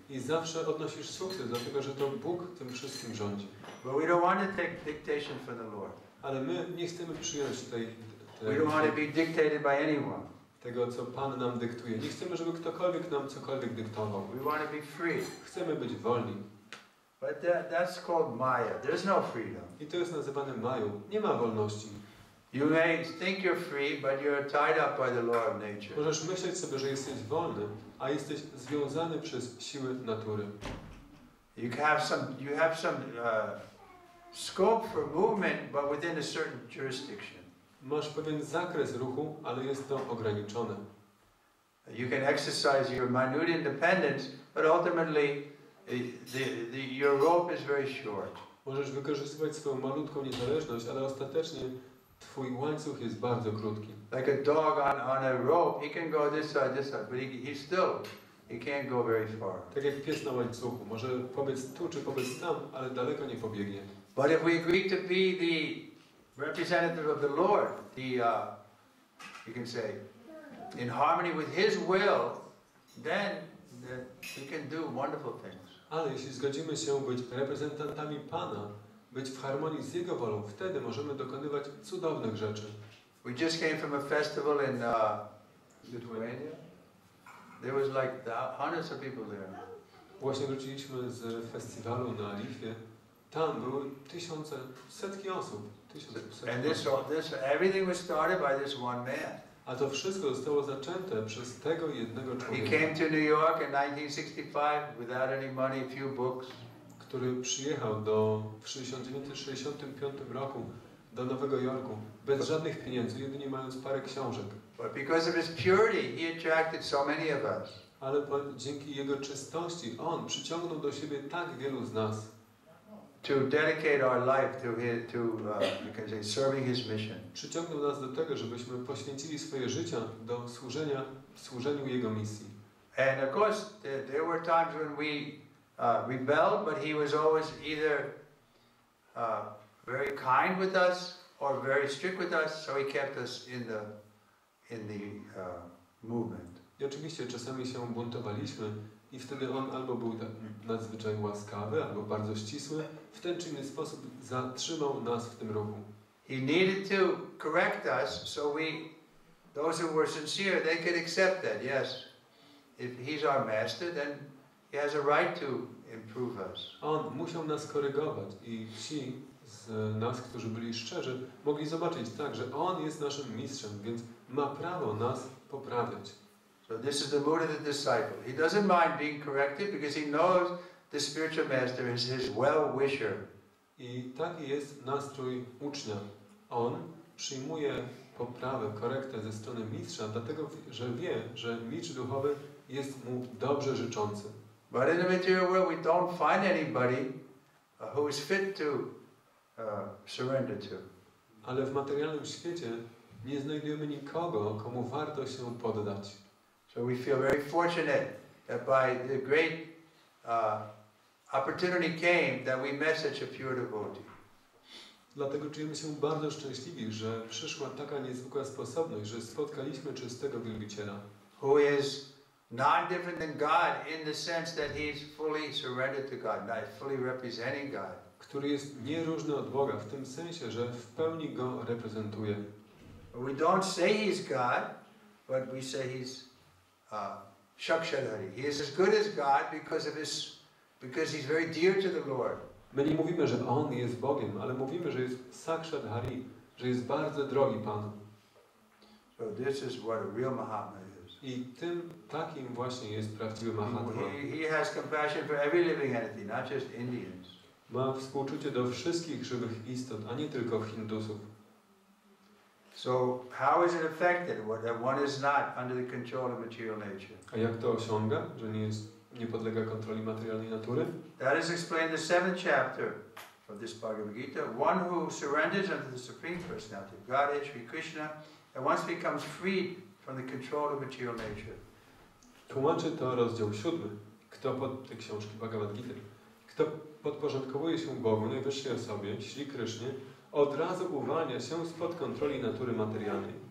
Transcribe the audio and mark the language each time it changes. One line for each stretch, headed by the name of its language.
Polish: I zawsze odnosisz sukces, dlatego że to Bóg tym wszystkim rządzi.
English: But we don't want to take dictation from the Lord.
Polish: Ale my nie chcemy przyjąć
English: We don't want to be dictated by anyone.
Polish: tego, co Pan nam dyktuje. Nie chcemy, żeby ktokolwiek nam cokolwiek dyktował.
English: We want to be free.
Polish: Chcemy być wolni.
English: But that's called Maya. There's no freedom.
Polish: I to jest nazywane mają. Nie ma wolności.
English: You may think you're free, but you're tied up by the law of nature.
Polish: Możesz myśleć sobie, że jesteś wolny, a jesteś związany przez siły natury.
English: You have some scope for movement, but within a certain jurisdiction.
Polish: Masz pewien zakres ruchu, ale jest to ograniczone.
English: You can exercise your minute independence, but ultimately your rope is very short.
Polish: Możesz wykorzystywać swoją malutką niezależność, ale ostatecznie twój łańcuch jest bardzo krótki.
English: Like a dog on a rope, he can go this side, but he can't go very far.
Polish: Tak jak pies na łańcuchu, może pobiec tu czy pobiec tam, ale daleko nie pobiegnie.
English: But if we agree to be the representative of the Lord, you can say, in harmony with His will, then we can do wonderful things.
Polish: Ale jeśli zgodzimy się być reprezentantami Pana, być w harmonii z Jego wolą, wtedy możemy dokonywać cudownych rzeczy.
English: We just came from a festival in Lithuania. There was like hundreds of people there.
Polish: Właśnie wróciliśmy z festiwalu na Litwie. Tam były tysiące, setki osób.
English: And everything was started by this one man.
Polish: A to wszystko zostało zaczęte przez tego jednego
English: He
Polish: człowieka.
English: came to New York in 1965 without any money, a few books.
Polish: Który przyjechał w 1965 roku do Nowego Jorku bez żadnych pieniędzy, jedynie mając parę książek.
English: But because of his purity, he attracted so many of us.
Polish: Ale dzięki jego czystości on przyciągnął do siebie tak wielu z nas.
English: To dedicate our life to you can say serving his mission.
Polish: Przyciągnął nas do tego, żebyśmy poświęcili swoje życia do służeniu jego misji.
English: And of course, there were times when we rebelled, but he was always either very kind with us or very strict with us, so he kept us in the movement.
Polish: I oczywiście czasami się buntowaliśmy i wtedy on albo był nadzwyczaj łaskawy, albo bardzo ścisły. W ten czy inny sposób zatrzymał nas w tym ruchu.
English: He needed to correct us, so those who were sincere, they could accept that. Yes, if he's our master, then he has a right to improve us.
Polish: On musiał nas korygować i ci z nas, którzy byli szczerzy, mogli zobaczyć tak, że on jest naszym mistrzem, więc ma prawo nas poprawiać.
English: So this is the mood of the disciple. He doesn't mind being corrected because he knows the spiritual master is his well-wisher.
Polish: I taki jest nastrój ucznia. On przyjmuje poprawę, korektę ze strony mistrza, dlatego, że wie, że mistrz duchowy jest mu dobrze życzący.
English: But in the material world we don't find anybody who is fit to surrender to.
Polish: Ale w materialnym świecie nie znajdujemy nikogo, komu warto się poddać.
English: So we feel very fortunate that by the great opportunity came that we met such a pure devotee.
Polish: Dlatego czujemy się bardzo szczęśliwi, że przyszła taka niezwykła sposobność, że spotkaliśmy czystego wielbiciela.
English: Who is non-different than God in the sense that he's fully surrendered to God, not fully representing God.
Polish: Który jest nieróżny od Boga w tym sensie, że w pełni go reprezentuje.
English: We don't say he's God, but we say he's Shakshadhari. He is as good as God because he's very dear to the Lord.
Polish: My nie mówimy, że on jest Bogiem, ale mówimy, że jest Sakshat Hari, że jest bardzo drogi Panu.
English: So this is what a real Mahatma is.
Polish: I tym takim właśnie jest prawdziwy Mahatma.
English: He has compassion for every living entity, not just Indians.
Polish: Ma współczucie do wszystkich żywych istot, a nie tylko Hindusów.
English: So how is it affected that one is not under the control of material nature?
Polish: A jak to osiąga, że nie podlega kontroli materialnej natury?
English: That is explained in the 7th chapter of this Bhagavad Gita. One who surrenders unto the Supreme Personality of Godhead, Sri Kryshna, and once becomes freed from the control of material nature.
Polish: Tłumaczy to rozdział 7. Tej książki Bhagavad Gita. Kto podporządkowuje się Bogu, najwyższej osobie, Sri Krysznie, od razu uwalnia się spod kontroli natury materialnej.